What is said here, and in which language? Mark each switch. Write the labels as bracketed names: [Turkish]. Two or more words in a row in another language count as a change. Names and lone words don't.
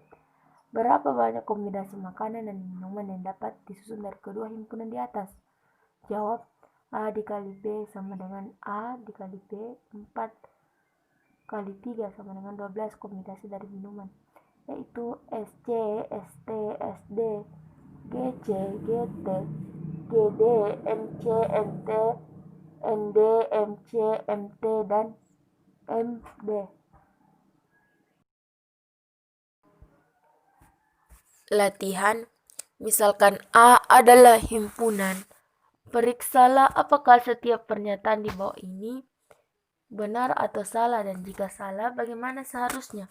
[Indonesian] Berapa banyak kombinasi makanan dan minuman yang dapat disusun dari kedua himpunan di atas? Jawab, A dikali B sama dengan A dikali B, 4 kali 3 sama dengan 12 kombinasi dari minuman, yaitu SC, ST, SD, GC, GT, GD, MC, MT, ND, MC, MT, dan MD. Latihan, misalkan A adalah himpunan. Periksalah apakah setiap pernyataan di bawah ini benar atau salah, dan jika salah bagaimana seharusnya.